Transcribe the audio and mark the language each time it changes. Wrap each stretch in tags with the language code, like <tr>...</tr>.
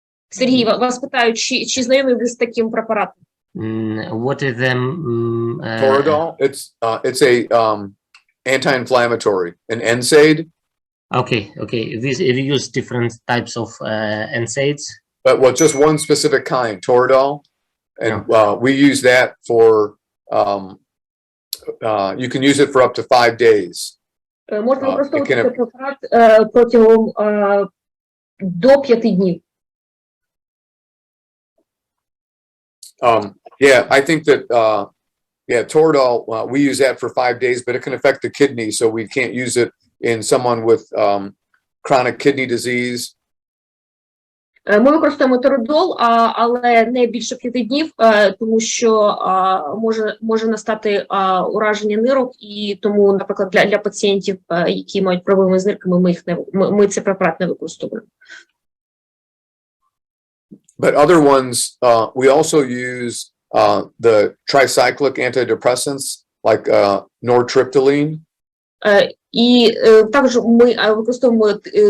<uk>Сергій, вас питають, чи знайомі ви з таким препаратом?</uk> <en>What is them? Toradol, it's a anti-inflammatory, an NSAID. Okay. We use different types of NSAIDs. But just one specific kind, Toradol, and we use that for. You can use it for up to 5 days.</en> <uk>Можна використовувати цей препарат протягом до 5 днів.</uk> <en>Yeah, I think that Toradol, we use that for 5 days, but it can affect the kidney, so we can't use it in someone with chronic kidney disease.</en> <uk>Ми використовуємо торидол, але не більше 5 днів, тому що може настати ураження нирок, і тому, наприклад, для пацієнтів, які мають проблеми з нирками, ми цей препарат не використовуємо.</uk> <en>But other ones, we also use the tricyclic antidepressants, like nortriptyline.</en> <uk>І також ми використовуємо</uk>